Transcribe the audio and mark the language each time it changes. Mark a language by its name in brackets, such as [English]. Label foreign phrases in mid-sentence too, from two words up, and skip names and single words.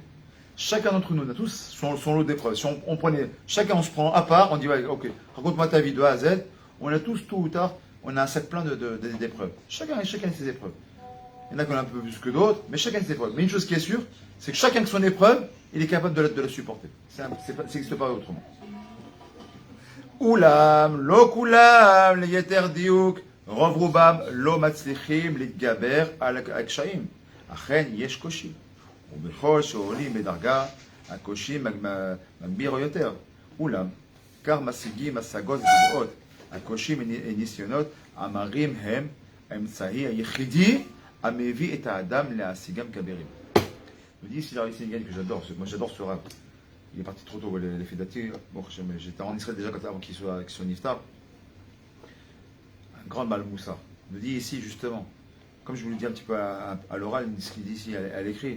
[French] Chacun d'entre nous, on a tous son lot d'épreuves. Si on prenait, chacun on se prend à part, on dit ouais, ok, raconte-moi ta vie de A à Z. On a tous, tôt ou tard, on a un sac plein d'épreuves. Chacun a ses épreuves. Il y en a qui ont un peu plus que d'autres, mais chacun a ses épreuves. Mais une chose qui est sûre, c'est que chacun de son épreuve, il est capable de la supporter. Ça n'existe pas autrement. [Hebrew] אולם, לא כולם, ליתר דיוק, רוב רובם, לא מצליחים, להתגבר, על הקשיים. אכן, יש קושי. ובכל שעולים בדרגה, הקושי מגביר יותר. אולם, כך משיגים השגות גבוהות. הקושי ניסיונות המרים הם האמצעי היחידי המביא את האדם להשיגם כבירים. [French] Je dis ici la Rissi Nigan que j'adore, moi j'adore ce rap. Il est parti trop tôt, les Fedati. Bon, j'étais en Israël déjà avant qu'il soit Niftar. Un grand Malmoussa. Il me dit ici justement, comme je vous le dis un petit peu à l'oral, ce qu'il dit ici à l'écrit.